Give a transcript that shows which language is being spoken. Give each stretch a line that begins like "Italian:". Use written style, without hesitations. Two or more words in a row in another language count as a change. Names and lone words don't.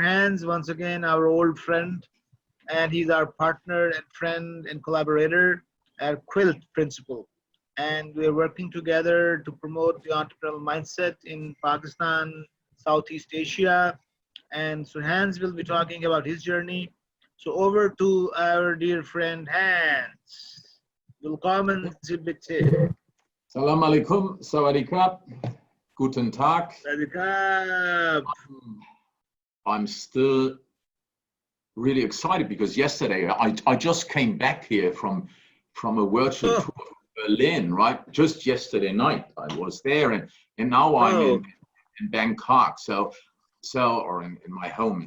English: Hans, once again, our old friend, and he's our partner and friend and collaborator at Quilt Principle. And we're working together to promote the entrepreneurial mindset in Pakistan, Southeast Asia. And so Hans will be talking about his journey. So over to our dear friend Hans.
German: Willkommen Sie bitte.
Arabic: السلام عليكم,
German: sawadee guten Tag.
English: I'm still really excited because yesterday I just came back here from a virtual tour of Berlin, right? Just yesterday night I was there, and now I'm in Bangkok, or in my home.